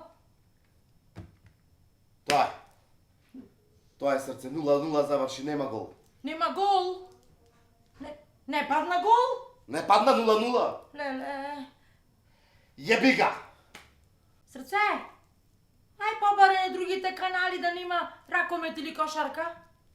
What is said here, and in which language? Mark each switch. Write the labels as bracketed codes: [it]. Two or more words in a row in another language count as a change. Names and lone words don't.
[bg] Това е сърце. 0-0 завърши, [mk] нема гол. Нема гол. Не падна гол. [bg] Не падна 0-0. Леле. [mk] Еби га! [bg] Сърце. Ай по-баре на другите канали [mk] да нема ракомет или кошарка.